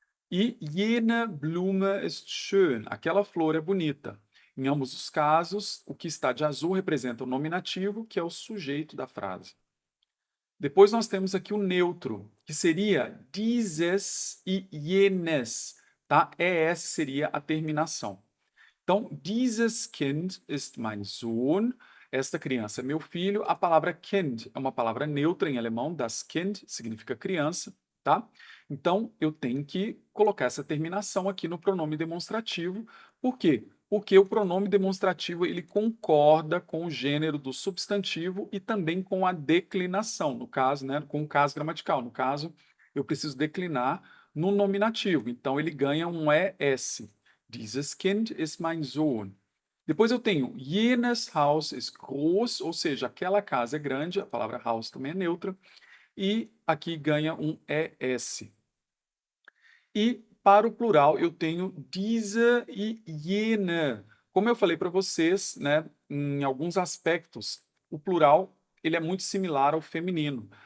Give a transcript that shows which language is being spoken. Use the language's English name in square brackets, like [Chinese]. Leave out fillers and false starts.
[German] E jene Blume ist schön, [Portuguese] aquela flor é bonita. Em ambos os casos, o que está de azul representa o nominativo, que é o sujeito da frase. Depois nós temos aqui o neutro, que seria dieses e jenes, tá? ES seria a terminação. [German] Então, dieses Kind ist mein Sohn. [Portuguese] Esta criança é meu filho. A palavra Kind é uma palavra neutra em alemão, das Kind significa criança, tá? Então, eu tenho que colocar essa terminação aqui no pronome demonstrativo. Por quê? Porque o pronome demonstrativo ele concorda com o gênero do substantivo e também com a declinação, no caso, né, com o caso gramatical. No caso, eu preciso declinar no nominativo. Então, ele ganha um ES. [German] Dieses Kind ist mein Sohn. [Portuguese] Depois eu tenho [German] jenes Haus ist groß, [Portuguese] ou seja, aquela casa é grande, a palavra Haus também é neutra, e aqui ganha um ES. E para o plural eu tenho diese e jene. Como eu falei para vocês, né, em alguns aspectos, o plural ele é muito similar ao feminino.